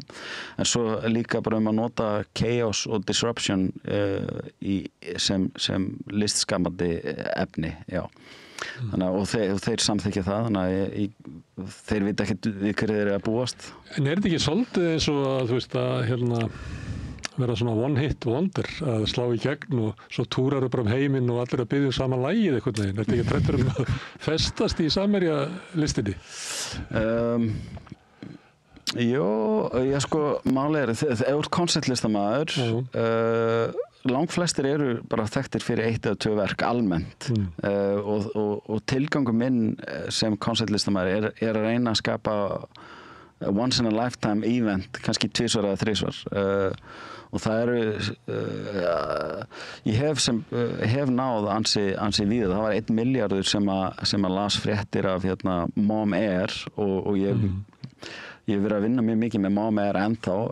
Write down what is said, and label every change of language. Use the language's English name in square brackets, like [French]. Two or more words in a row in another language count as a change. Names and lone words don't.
[Icelandic] En svo líka bara að nota chaos og disruption sem listskapandi efni, já. Þannig að þeir samþykkja það, þannig að þeir vita ekki við hverju þeir eru að búast. En er þetta ekki svolítið eins og að þú veist að vera svona [English] one hit wonder [Icelandic] að slá í gegn og svo túrar bara heiminn og allir að biðja saman lagið einhvern veginn? Er þetta ekki trættur að festast í Samherja listinni? Ég sko, máli er, ef þú ert konsertlistamaður, langflestir eru bara þekktir fyrir 1 eða 2 verk almennt og tilgangur minn sem konsertlistamaður er að reyna að skapa [English] once in a lifetime event, [Icelandic] kannski 2 eða 3 og það eru ég hef náð ansi víða. Það var 1 milljarður sem að las fréttir af Mom Air og ég hef verið að vinna mjög mikið með Mom Air ennþá.